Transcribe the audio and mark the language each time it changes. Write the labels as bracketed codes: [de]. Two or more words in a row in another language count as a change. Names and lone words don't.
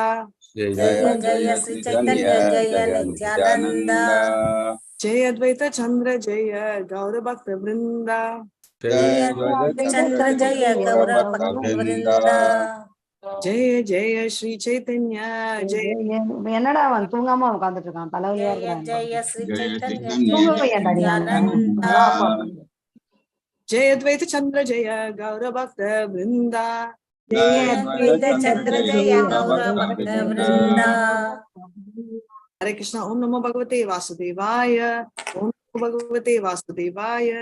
[sa] जय जय श्री चैतन्य जय नित्यानन्द. जय अद्वैत चन्द्र जय गौर भक्त वृन्द. जय अद्वैत चन्द्र जय गौर भक्त वृन्द. जय जय श्री चैतन्य जय. [ta] என்னடா அவன் தூங்காம உட்கார்ந்துட்டு இருக்கான், தலைவலியா [sa] जय जय श्री चैतन्य [ta] தூங்க [sa] Jaya [ta] வையண்டா நீ அவனை. [sa] Nityananda. जय अद्वैत चन्द्र जय गौर भक्त वृन्द. जय अद्वैत चन्द्र जय गौर भक्त वृन्द. हरे कृष्ण. ॐ नमो भगवते वासुदेवाय ॐ नमो भगवते वासुदेवाय.